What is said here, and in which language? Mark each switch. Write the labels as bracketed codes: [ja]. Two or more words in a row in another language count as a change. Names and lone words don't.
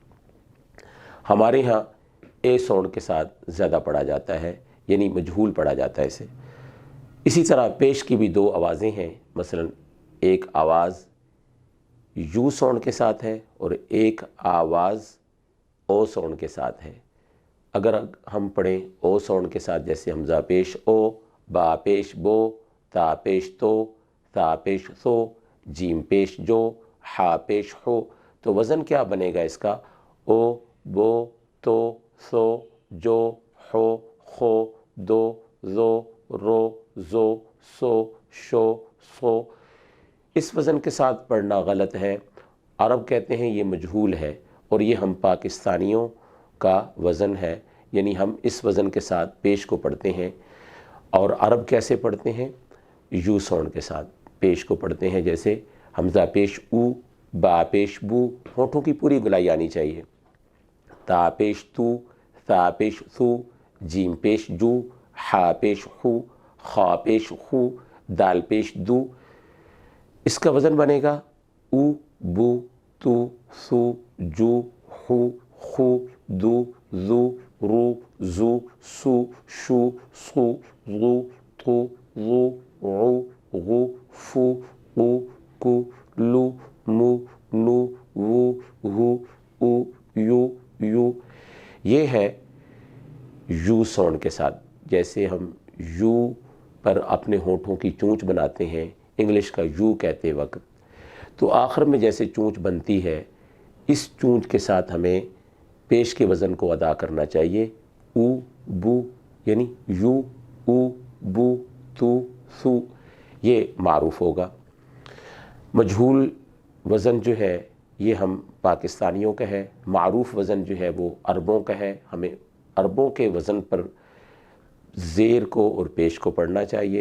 [ur] ہمارے ہاں اے سونڈ کے ساتھ زیادہ پڑھا جاتا ہے، یعنی مجہول پڑھا جاتا ہے اسے۔ اسی طرح پیش کی بھی 2 آوازیں ہیں۔ مثلا ایک آواز یو سونڈ کے ساتھ ہے، اور ایک آواز او سونڈ کے ساتھ ہے۔ اگر ہم پڑھیں او سونڈ کے ساتھ، جیسے حمزہ پیش او، با پیش بو، تا پیش تو، ثا پیش ثو، جیم پیش جو، ہا پیش ہو، تو وزن کیا بنے گا اس کا؟ او، بو، تو، ثو، جو، ہو، خو، دو، زو، رو، زو، سو، شو، سو۔ اس وزن کے ساتھ پڑھنا غلط ہے۔ عرب کہتے ہیں یہ مجہول ہے، اور یہ ہم پاکستانیوں کا وزن ہے، یعنی ہم اس وزن کے ساتھ پیش کو پڑھتے ہیں۔ اور عرب کیسے پڑھتے ہیں؟ یو سونڈ کے ساتھ پیش کو پڑھتے ہیں، جیسے حمزہ پیش او، با پیش بو، ہونٹوں کی پوری گلائی آنی چاہیے، تا پیش تو، ثا پیش ثو، جیم پیش جو، حا پیش خو، خا پیش خو، دال پیش دو۔ اس کا وزن بنے گا او، بو، تو، ثو، جو، خو، خو، دو، ذو، رو، زو، سو، شو، سو، غو، تو، غو، غو، غو، فو، قو، کو، لو، مو، نو، وو، ہو، او، یو، یو۔ یہ ہے یو ساؤنڈ کے ساتھ، جیسے ہم یو پر اپنے ہونٹوں کی چونچ بناتے ہیں انگلش کا یو کہتے وقت، تو آخر میں جیسے چونچ بنتی ہے اس چونچ کے ساتھ ہمیں پیش کے وزن کو ادا کرنا چاہیے، او، بو، یعنی یو، او، بو، تو، ثو، یہ معروف ہوگا۔ مجہول وزن جو ہے یہ ہم پاکستانیوں کا ہے، معروف وزن جو ہے وہ عربوں کا ہے، ہمیں عربوں کے وزن پر زیر کو اور پیش کو پڑھنا چاہیے۔